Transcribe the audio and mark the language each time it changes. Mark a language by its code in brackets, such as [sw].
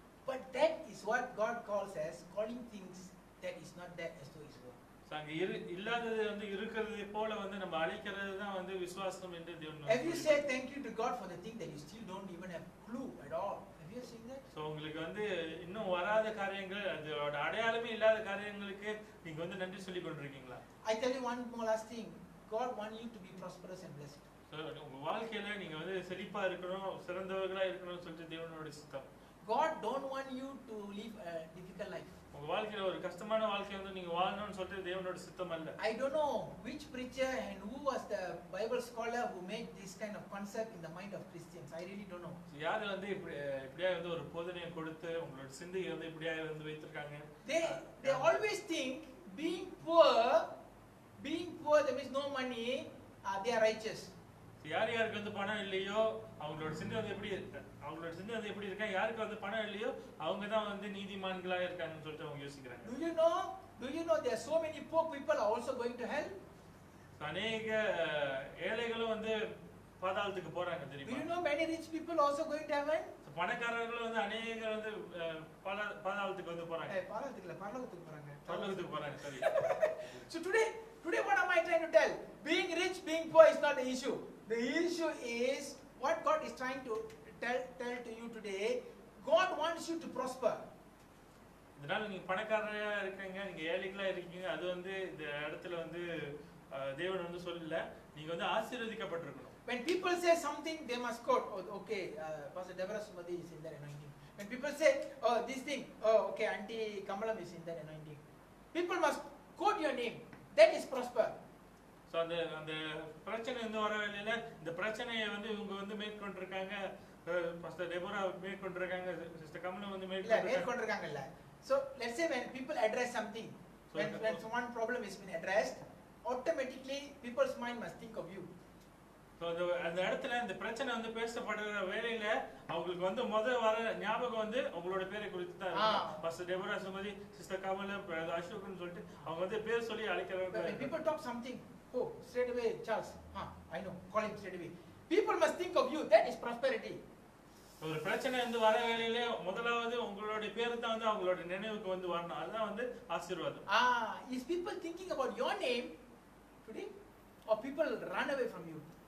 [en] But that is what God calls as calling things that is not there as though is were. [ta] அங்க இல்லாதது வந்து இருக்கிறது போல வந்து நம்ம அழைக்கிறது தான் வந்து விசுவாசம் என்று தேவன். [en] Have you said thank you to God for the thing that you still don't even have clue at all? Have you seen that? [ta] So உங்களுக்கு வந்து இன்னும் வராத காரியங்கள், அதோட அடையாளமே இல்லாத காரியங்களுக்கு நீங்க வந்து நன்றி சொல்லி கொண்டிருக்கீங்களா? [en] I tell you one more last thing. God wants you to be prosperous and blessed. [ta] So உங்க வாழ்க்கையில நீங்க வந்து செழிப்பா இருக்கணும், சிறந்தவர்களா இருக்கணும்னு சொல்லிட்டு தேவனோட சித்தம். [en] God don't want you to live a difficult life. [ta] உங்க வாழ்க்கையில ஒரு கஷ்டமான வாழ்க்கை வந்து நீங்க வாழணும்னு சொல்லிட்டு தேவனோட சித்தம் அல்ல. [en] I don't know which preacher and who was the Bible scholar who made this kind of concept in the mind of Christians. I really don't know. [ta] யாரு வந்து இப்படியா வந்து ஒரு போதனையை கொடுத்து உங்களோட சிந்தையை வந்து இப்படியா வந்து வைத்திருக்காங்க? [en] They always think being poor, that means no money, they are righteous. [ta] யார் யாருக்கு வந்து பணம் இல்லையோ அவங்களோட சிந்தை வந்து எப்படி இருக்கா, யாருக்கு வந்து பணம் இல்லையோ அவங்க தான் வந்து நீதிமான்களா இருக்காங்கன்னு சொல்லிட்டு அவங்க யோசிக்கிறாங்க. [en] Do you know there are so many poor people are also going to hell? [ta] அநேக ஏழைகளும் வந்து பாதாளத்துக்கு போறாங்க [en] Do [ta] தெரியுமா? [en] you know many rich people also going to heaven? [ta] பணக்காரர்களும் வந்து அநேக வந்து பாதாளத்துக்கு வந்து போறாங்க. பரலோகத்துக்கு போறாங்க. பரலோகத்துக்கு போறாங்க. சரி. [en] So today what am I trying to tell? Being rich, being poor is not the issue. The issue is what God is trying to tell to you today. God wants you to prosper. [ta] இதனால நீங்க பணக்காரரா இருக்கீங்க, நீங்க ஏழைகளா இருக்கீங்க, அது வந்து இந்த இடத்துல வந்து தேவன் வந்து சொல்லல, நீங்க வந்து ஆசீர்வதிக்கப்பட்டிருக்கணும். [en] When people say something, they must quote, okay, Pastor Deborah Sumadi is in their anointing. When people say, this thing, okay, Auntie Kamalam is in their anointing. People must quote your name. That is prosper. [ta] So அந்த பிரச்சனை வந்து வர வேளையில இந்த பிரச்சனையை வந்து இவங்க வந்து மேற்கொண்டிருக்காங்க, பாஸ்டர் டெபோரா மேற்கொண்டிருக்காங்க, சிஸ்டர் கமலம் வந்து மேற்கொண்டிருக்காங்கல்ல. [en] So let's say when people address something, when one problem has been addressed, automatically people's mind must think of you. [ta] So அந்த இடத்துல இந்த பிரச்சனை வந்து பேசப்படுற வேளையில அவங்களுக்கு வந்து வர ஞாபகம் வந்து அவங்களோட பேரை குறித்து தான் இருக்கும். பாஸ்டர் டெபோரா சுமதி, சிஸ்டர் கமலம், அசோக்னு சொல்லிட்டு அவங்க வந்து பேர் சொல்லி அழைக்கிறாங்க. [en] When people talk something, straight away Charles, I know, call him straight away. People must think of you. That is prosperity. [ta] ஒரு பிரச்சனை வந்து வர வேளையில முதலாவது உங்களோட பேர் தான் வந்து அவங்களோட நினைவுக்கு வந்து வரணும். அதுதான் வந்து ஆசீர்வாதம். [en] Is people thinking about your name today, or people run away from you?